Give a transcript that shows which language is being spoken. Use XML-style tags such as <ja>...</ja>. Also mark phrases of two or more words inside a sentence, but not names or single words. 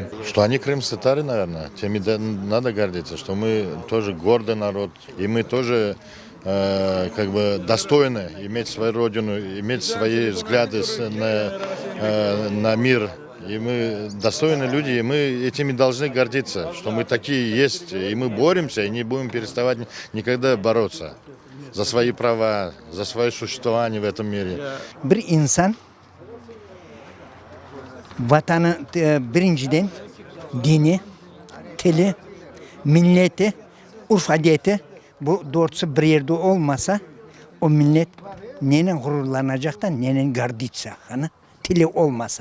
<ru>Что они крымские татары, наверное, теми надо гордиться, что мы тоже гордый народ, и мы тоже достойны иметь свою родину, иметь свои взгляды на мир. И мы достойные люди, и мы этими должны гордиться, что мы такие есть, и мы боремся, и не будем переставать никогда бороться за свои права, за свое существование в этом мире.</ru> <crh>Bir insan vatanı birinciden dini, tili, milleti, urf adeti bu doğrusu bir yerde olmasa o millet neyle gururlanacak da neyle garditsa hani tili olmasa.</crh>